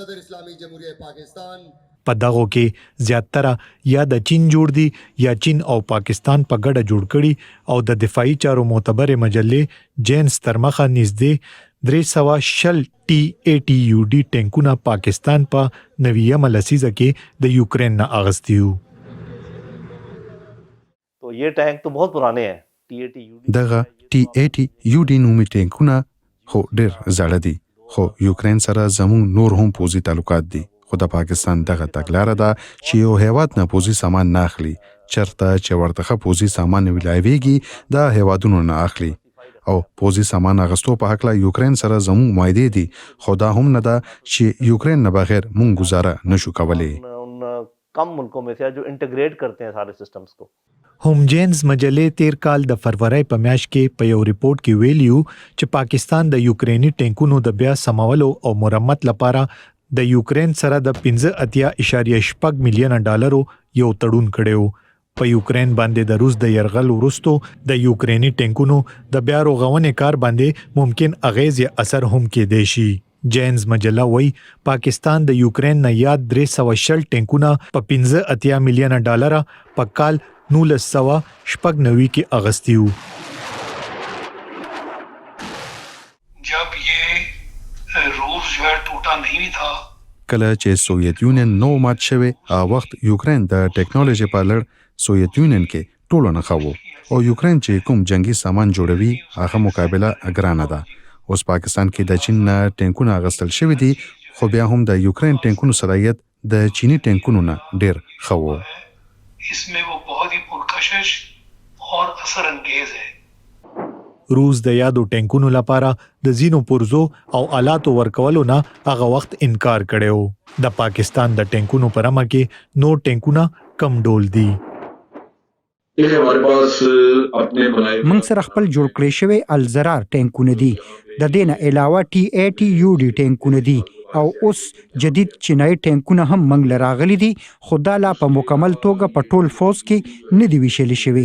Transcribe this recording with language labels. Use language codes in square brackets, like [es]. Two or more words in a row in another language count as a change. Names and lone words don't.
[ps] په دغو کې زیاتره یا د چین جوړ دي یا چین او پاکستان په ګډه جوړ کړي او د دفاعي چارو معتبرې مجلې جینز تر مخه نږدې 360 T-80UD ټینکونه پاکستان په 9 لسیزه کې د یوکرین نه اغوستي وو. [ur] تو یہ ٹینک تو بہت پرانے ہیں. T-80UD [ps] دغه T-80UD نومي ټینکونه خو ډیر زړه دي، خو یوکرین سره زموږ نور هم پوځي تعلقات دي. خو د پاکستان دغه تګلاره ده چې یو هیواد نه پوځي سامان نه اخلي، چرته چې ورته پوځي سامان ویلایويږي د هیوادونو نه اخلي. او پوځي سامان اغستو په حق لا یوکرین سره زموږ معاهده دي، خو دا هم نه ده چې یوکرین نه بغیر مونږ گزاره نشو کولی. [ur] کم ملکوں میں سے جو انٹیگریٹ کرتے ہیں سارے سسٹمز کو. [ps] होम जेन्स मजلې تیر کال د فروری په میاشت کې په یو ریپورت کې ویلیو چې پاکستان د یوکرینی ټینکونو د بیا سمولو او مرمت لپاره د یوکرین سره د 15.8 ملیون ډالرو یو تړون کړیو. په یوکرین باندې د روس د يرغل وروسته د یوکرینی ټینکونو د بیا رغونې کار باندې ممکن اغیز یا اثر هم کېدای شي. جینز مجله وای پاکستان د یوکرین نه یاد 360 ټینکونه په 15 ملیون ډالر په کال 1996 کې اغستیو. [ur] جب یہ روس جو ہے ٹوٹا نہیں تھا [ps] کله چې سوویت یونین نو مات شوی وخت یوکرین د ټیکنالوژي په لړ سوویت یونین کې ټولو نه خو او یوکرین چې کوم جنگي سامان جوړوي هغه مقابله ګرانه ده. اوس پاکستان کې د چین ټینکونه اغستل شوی دي، خو بیا هم د یوکرین ټینکونو صلاحیت د چینی ټینکونو نه ډیر ښه و. [ur] اس میں وہ بہت ہی پرکشش اور اثر انگیز ہے. [ps] روس د یادو ټینکونو لپاره د زینو پرزو او آلاتو ورکولو نه هغه وخت انکار کړو. د پاکستان د ټینکونو پرمه کې نو ټینکونه کم ډول دي. موږ سره خپل جوړ کړی شوی الزرار ټینکونه دي، د دې نه علاوه T-80UD ټینکونه دي او اوس جدید چینایي ټینکونه هم موږ لراغلي دي، خو دا لا په مکمل توګه په ټول فوز کې نه دی ویشل شوی.